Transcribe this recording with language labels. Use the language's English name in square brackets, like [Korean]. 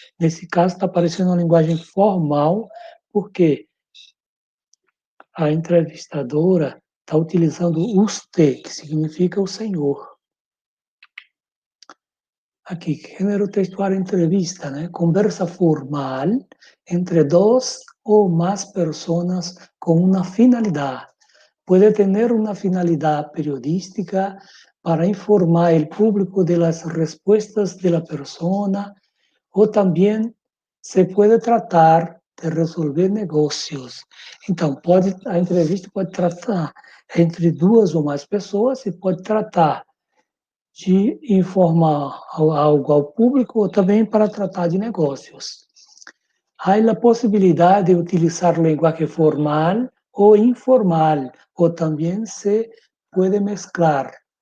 [Portuguese] Nesse caso, está aparecendo uma linguagem formal, porque a entrevistadora está utilizando usted, que significa o senhor. Aqui, gênero textual entrevista, né? Conversa formal entre dos ou mais pessoas com uma finalidade. [Spanish] Puede tener una finalidad periodística para informar al público de las respuestas de la persona o también se puede tratar de resolver negócios. [Portuguese] Então, a entrevista pode tratar entre duas ou mais pessoas e pode tratar de informar algo ao público ou também para tratar de negócios. Há a possibilidade de utilizar [Spanish] lenguaje formal o informal, o también se puede mezclar.